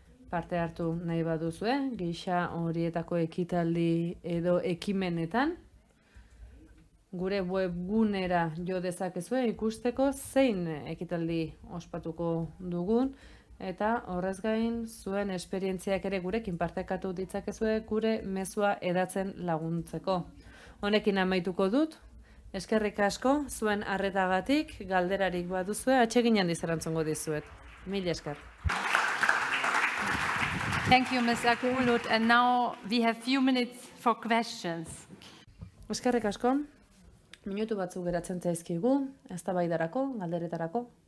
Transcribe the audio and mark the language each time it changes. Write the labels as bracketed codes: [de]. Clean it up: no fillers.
[eu] Parte hartu nahi baduzue, gisa horietako ekitaldi edo ekimenetan, gure webgunera jo dezakezue ikusteko zein ekitaldi ospatuko dugun, eta horrez gain zuen esperientziak ere gurekin partekatu ditzakezue gure mezua hedatzen laguntzeko. Honekin amaituko dut. Eskerrik asko, zuen arretagatik, galderarik baduzue, atsegin handiz erantzungo dizuet. Mila esker. [en] Thank you, Ms. Akulut. And now we have few minutes for questions. [eu] Eskerrik asko, minutu batzuk geratzen zaizkigu, eztabaidarako, galderetarako.